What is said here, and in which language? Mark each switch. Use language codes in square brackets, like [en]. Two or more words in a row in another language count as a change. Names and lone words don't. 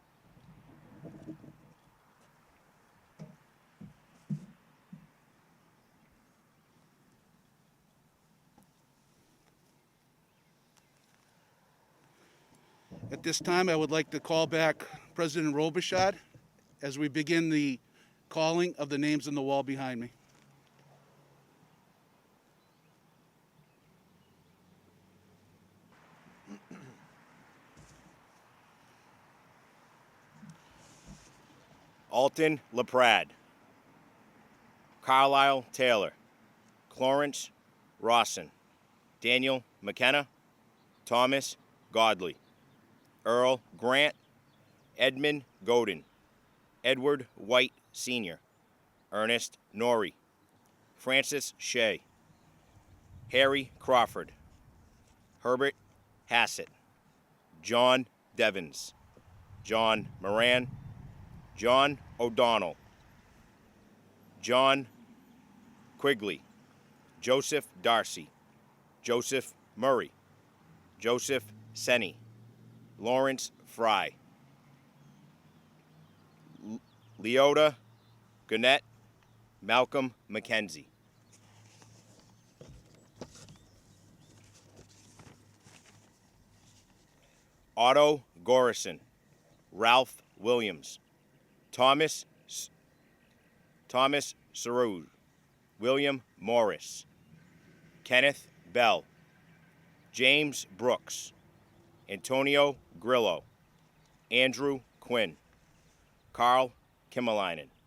[en] At this time, I would like to call back President Robichaud as we begin the calling of the names on the wall behind me. Alton LaPrade, Carlisle Taylor, Clarence Rawson, Daniel McKenna, Thomas Godley, Earl Grant, Edmund Godin, Edward White Sr., Ernest Norrie, Francis Shea, Harry Crawford, Herbert Hassett, John Devens, John Moran, John O'Donnell, John Quigley, Joseph Darcy, Joseph Murray, Joseph Senny, Lawrence Fry, Leota Gannett, Malcolm McKenzie. Otto Gorison, Ralph Williams, Thomas Saru, William Morris, Kenneth Bell, James Brooks, Antonio Grillo, Andrew Quinn, Carl Kimmelainen,